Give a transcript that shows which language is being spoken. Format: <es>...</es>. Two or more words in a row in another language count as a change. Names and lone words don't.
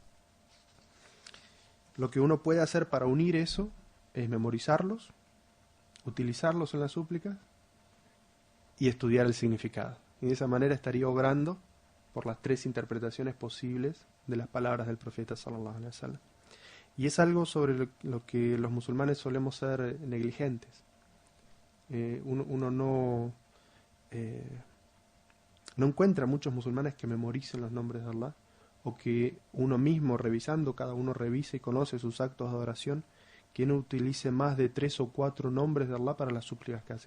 <es>Lo que uno puede hacer para unir eso es memorizarlos, utilizarlos en las súplicas y estudiar el significado. Y de esa manera estaría obrando por las tres interpretaciones posibles de las palabras del profeta</es> <ar>صلى الله عليه وسلم.</ar> <es>Y es algo sobre lo que los musulmanes solemos ser negligentes. Uno no encuentra muchos musulmanes que memoricen los nombres de Allah, o que uno mismo revisando, cada uno revisa y conoce sus actos de adoración, que no utilice más de 3 o 4 nombres de Allah para las súplicas que hace.</es>